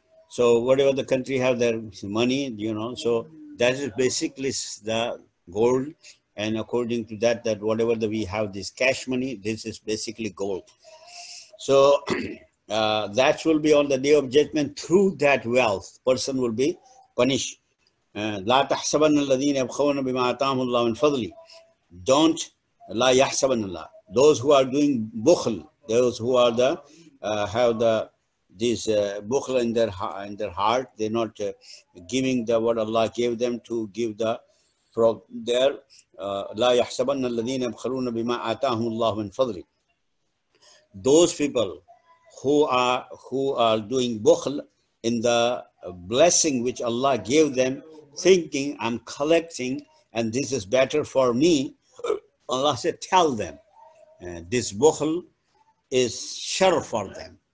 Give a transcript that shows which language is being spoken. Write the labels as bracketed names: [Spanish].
[English] So whatever the country have their money, you know, so that is basically the gold. And according to that, that whatever we have this cash money, this is basically gold. So that will be on the day of judgment. Through that wealth, person will be punished. [Arabic] لا تحسبن الذين يبخون بما آتاهم الله من فضله. [English] Don't [Arabic] لا يحسبن الله. [English] Those who are doing bukhl, those who are the have the this bukhl in their heart, they're not giving the what Allah gave them to give the from there. [Arabic] لا يحسبن الذين يبخلون بما آتاهم الله من فضله. [English] Those people who are doing bukhl in the blessing which Allah gave them, thinking I'm collecting and this is better for me, Allah said, tell them this bukhl is shar for them.